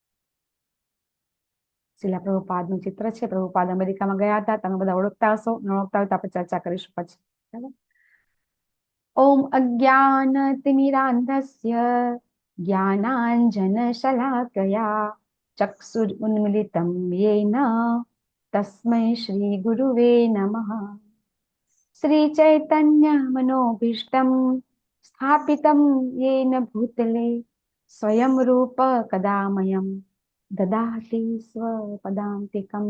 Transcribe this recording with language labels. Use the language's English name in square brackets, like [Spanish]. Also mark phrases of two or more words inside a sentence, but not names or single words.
[Gujarati] શિલા પ્રભુપાદનું ચિત્ર છે, પ્રભુપાદ અમેરિકામાં ગયા હતા, તમે બધા ઓળખતા હશો, ન ઓળખતા હોય તો આપણે ચર્ચા કરીશું પછી, બરાબર? [Sanskrit] ઓમ અજ્ઞાનતિમિરાન્ધસ્ય જ્ઞાનાંજનશલાકયા ચક્ષુરુન્મિલિतं येन तस्मै श्रीगुरुवे नमः। श्रीचैतन्यमनोभीष्टं स्थापितं येन भूतले स्वयं रूप कदा मह्यं ददाति स्वपदान्तिकं।